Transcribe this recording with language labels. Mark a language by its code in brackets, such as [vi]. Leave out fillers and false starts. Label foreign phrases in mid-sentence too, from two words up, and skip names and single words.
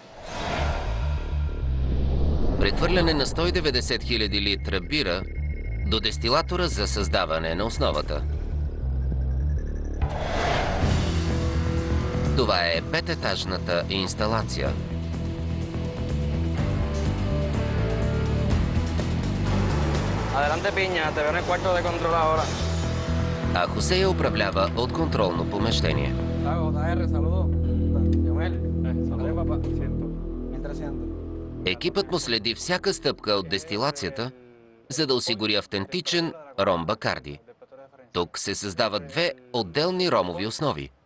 [bg] Прехвърляне на 190 000 литра бира до дестилатора за създаване на основата. Това е 5-етажната инсталация. [es] Adelante, piña, te veo en el cuarto de control ahora. [bg] А Хосе я управлява от контролно помещение. Екипът му следи всяка стъпка от дестилацията, за да осигури автентичен ром Бакарди. Тук се създават две отделни ромови основи.